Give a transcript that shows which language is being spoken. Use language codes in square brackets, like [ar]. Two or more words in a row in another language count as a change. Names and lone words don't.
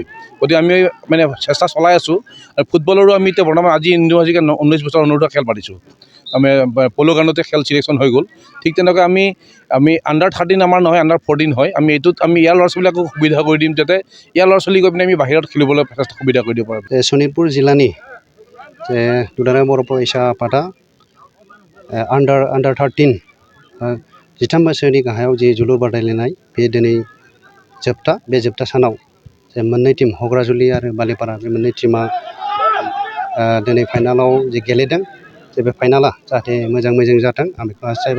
[as] গতিকে আমি মানে চেষ্টা চলাই আছোঁ। আৰু ফুটবলৰো আমি এতিয়া বৰ্তমান আজি ইণ্ডো এজিক 19 বছৰ অনুৰ্ধ খেল পাতিছোঁ। আমি প'ল' গ্ৰাউণ্ডতে খেল চিলেকশ্যন হৈ গ'ল। ঠিক তেনেকৈ আমি আণ্ডাৰ 13 আমাৰ নহয়, আণ্ডাৰ 14 হয়। আমি এইটোত আমি ইয়াৰ ল'ৰা ছোৱালীবিলাকক সুবিধা কৰি দিম, যাতে ইয়াৰ ল'ৰা ছোৱালী গৈ পিনে আমি বাহিৰত খেলিবলৈ সুবিধা কৰি দিব পাৰোঁ। [brx] सनितपुर जिल्लानि दुलाराय बर' फरायसा आफादा आन्डार 13 13 बोसोरनि गाहायाव जि जोलुर बादायलायनाय बे दिनै जोबथा सानाव मोननै टीम हग्राजुलि आरो बालिपारा बे मोननै टीमा दिनै फाइनालाव जि गेलेदों, बे फाइनाला जाहाथे मोजां जाथों आं बेखौ हास्थायबाय।